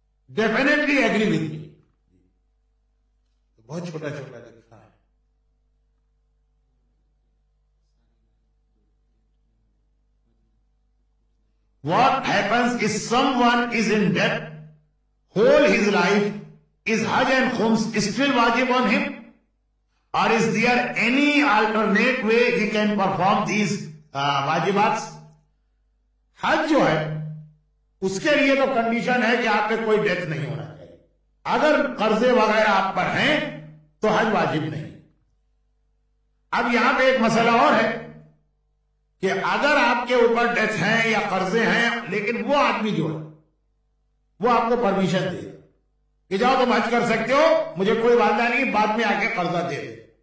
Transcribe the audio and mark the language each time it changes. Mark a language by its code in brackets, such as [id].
[en] Definitely agree with me. [ur] بہت چھوٹا لکھا ہے۔ [en] What happens if someone is in debt whole his life? Is Hajj and Khums still wajib on him? Or is there any alternate way he can perform these wajibats? [ur] حج جو ہے اس کے لیے تو condition ہے کہ آپ پہ کوئی ڈیتھ نہیں ہونا چاہیے، اگر قرضے وغیرہ آپ پر ہیں تو حج واجب نہیں۔ اب یہاں پہ ایک مسئلہ اور ہے کہ اگر آپ کے اوپر ڈیتھ ہیں یا قرضے ہیں، لیکن وہ آدمی جو ہے وہ آپ کو پرمیشن دے کہ جاؤ تم حج کر سکتے ہو، مجھے کوئی وعدہ نہیں، بعد میں آ کے قرضہ دے دے،